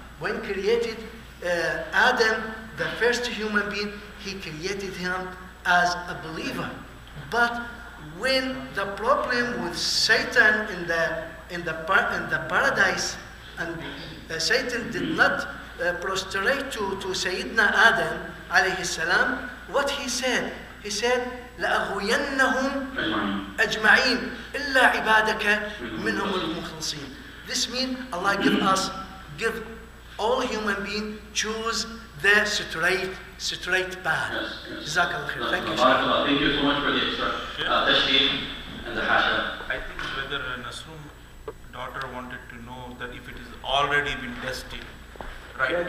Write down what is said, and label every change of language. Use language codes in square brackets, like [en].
[en] When created Adam, the first human being, he created him as a believer. But when the problem with Satan in the paradise, And Satan did not prostrate to Sayyidina Adam alayhi salam. What he said? He said, [ar] لَأَغْوِيَنَّهُمْ أَجْمَعِينَ إِلَّا عِبَادَكَ مِنْهُمُ الْمُخْلَصِينَ. [en] This means Allah give all human beings choose the straight path. Jazakallah khair. Thank you. Thank you so much for the extra tashdeed and the hasha. I think whether Nasrum's daughter wanted to know that if it is already been tested, right?